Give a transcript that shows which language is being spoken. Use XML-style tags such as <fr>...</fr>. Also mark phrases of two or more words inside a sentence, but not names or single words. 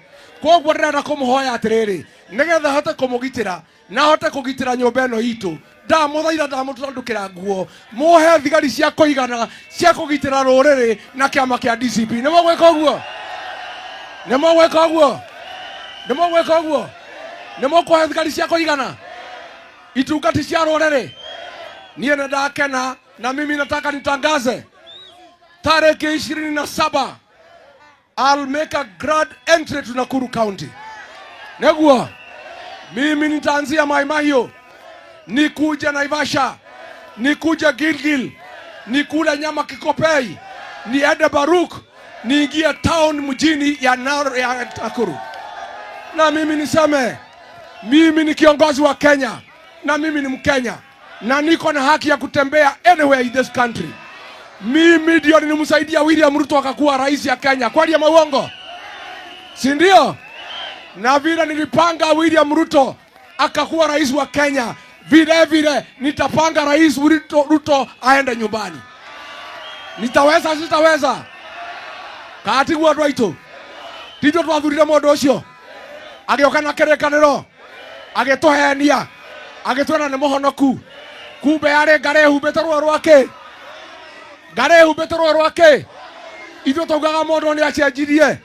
<ki>Koguo ndirenda kumuhoya atiriri nigetha hote kumugitira na hote kugitira nyumba ino itu, ndamuthaitha ndamutandukira nguo muhe thigari cia kuigana cia kugitira ruriri na kiama kia DCP. Ni mogwika uguo? Ni mogwika uguo? Ni mogwika uguo? Ni mokuhe thigari cia kuigana itungati cia ruriri? Niye ndakena</ki> <sw>na mimi nataka nitangaze tariki 27</sw> <en>I'll make a grand entry to Nakuru County.</en> <sw>Negua mimi nitaanzia Mai Mahiu, nikuja Naivasha, nikuja Gilgil, nikula nyama Kikopei, niende Baruk, niingie town mjini ya Nakuru. Na mimi niseme mimi ni kiongozi wa Kenya na mimi ni Mkenya na niko na haki ya kutembea</sw> <en>anywhere in this country.</en> <sw>Mimi ndio nilimsaidia William Ruto akakuwa rais ya Kenya. Kwani ya mauongo? Si ndio? Na vile nilipanga William Ruto akakuwa rais wa Kenya, vile vile nitapanga rais Ruto aende nyumbani. Nitaweza sitaweza?</sw> <ki>Kati gwa rwaito. Tito twathurire mundu ucio. Agioka na kerekaniro. Agituhenia. Agitwena ni muhonoku. Kumbe ari ngare humbite rwa rwake. Ngare humbite rwa rwake. Ithu tugaga mundu ni acenjirie.</ki>